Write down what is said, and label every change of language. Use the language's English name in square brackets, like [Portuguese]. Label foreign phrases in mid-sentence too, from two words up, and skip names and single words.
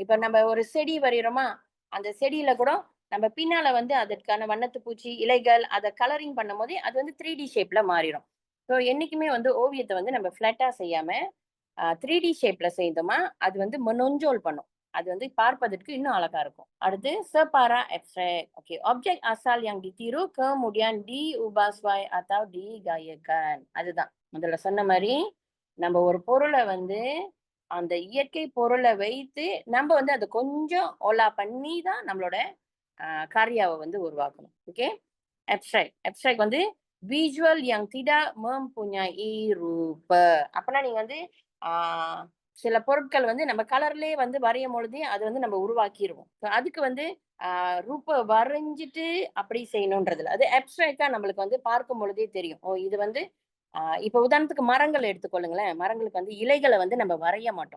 [Tamil] இப்ப நம்ம ஒரு செடி வரையிறோமா, அந்த செடியில கூட நம்ம பின்னால வந்து அதற்கான வண்ணத்து பூச்சி, இலைகள் அத கலரிங் பண்ணும்போதே அது வந்து 3டி ஷேப்ல மாறிரும். ஸோ என்னைக்குமே வந்து ஓவியத்த வந்து நம்ம ஃப்ளாட்டா செய்யாம, 3டி ஷேப்ல செய்தோமா, அது வந்து menonjol பண்ணும். அது வந்து பார்ப்பதற்கு இன்னும் அழகா இருக்கும். அடுத்து [Malay] separa abstrak. Okey, objek asal yang ditiru kemudian diubah sesuai atau digayakan. [Tamil] அதுதான். முதல்ல சொன்ன மாரி, நம்ம ஒரு பொருள வந்து அந்த இயற்கை பொருள வைத்து, நம்ப வந்து அத கொஞ்சம் ஓலா பண்ணி தான் நம்மளோட காரியாவ வந்து உருவாக்கணும். ஓகே. Abstrak. [Malay] Abstrak வந்து visual yang tidak mempunyai rupa. [Tamil] அப்பன்னா நீங்க வந்து ஆ சில பொருட்கள் வந்து நம்ம கலர்லயே வந்து வரையும் பொழுதே அது வந்து நம்ம உருவாக்கிருவோம். அதுக்கு வந்து ரூப வரைஞ்சிட்டு அப்படி செய்யணுன்றது இல்ல. அது அப்ஸ்ட்ராக்ட்டா நம்மளுக்கு வந்து பார்க்கும் பொழுதே தெரியும். ஓ! இது வந்து இப்ப உதாரணத்துக்கு மரங்கள் எடுத்துக்கொள்ளுங்களேன். மரங்களுக்கு வந்து இலைகள வந்து நம்ம வரைய மாட்டோம்.